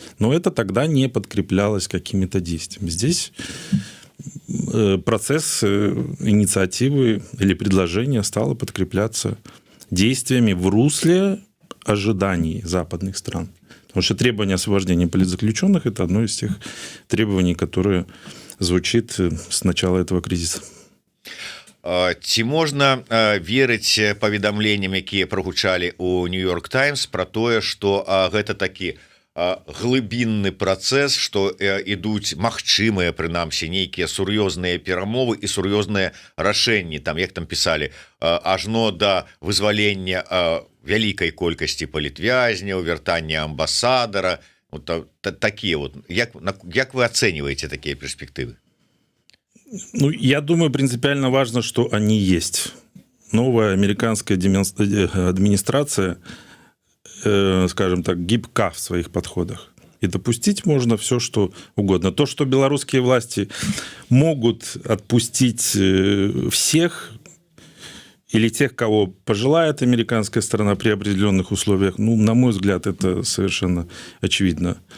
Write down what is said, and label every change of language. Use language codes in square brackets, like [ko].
[ru] Но это тогда не подкреплялось какими-то действиями. Здесь процесс инициативы или предложения стало подкрепляться действиями в русле ожиданий западных стран. Потому что требование освобождения политзаключенных – это одно из тех требований, которое звучит с начала этого кризиса. [be] Ці можна верыць паведамленням, якія прагучалі у Нью-Йорк Таймс пра тое, што гэта такі глыбінны працэс, што ідуць магчымыя, прынамсі, нейкія сур'ёзныя перамовы і сур'ёзныя рашэнні, там, як там пісалі, ажно да вызвалення вялікай колькасці палітвязняў, вяртання амбасадара, вот такія вот. Як вы ацэньваеце такія перспектывы? [ru] Ну, я думаю, принципиально важно, что они есть. Новая американская администрация, скажем так, гибка в своих подходах. И допустить можно все, что угодно. То, что белорусские власти могут отпустить всех или тех, кого пожелает американская сторона при определенных условиях, ну, на мой взгляд, это совершенно очевидно.